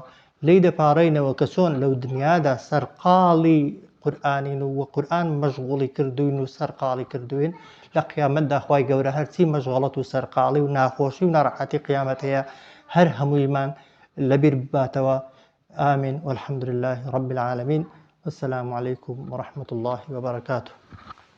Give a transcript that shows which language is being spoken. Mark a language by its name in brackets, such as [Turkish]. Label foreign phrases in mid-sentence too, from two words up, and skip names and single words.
[Central Kurdish] لی دەپاڕینەوە کە چۆن لەو دنیادا سەرقاڵی قورئانین و قورئان مەشغوڵی کردوین و سەرقاڵی کردوین، لە قیامەتدا خوای گەورە هەرچی مەشغەڵەت و سەرقاڵی و ناخۆشی و ناڕەحەتی قیامەت هەیە هەر هەموویمان لەبیر بباتەوە. [Arabic] آمین والحمد لله رب العالمين والسلام عليكم ورحمة الله وبركاته.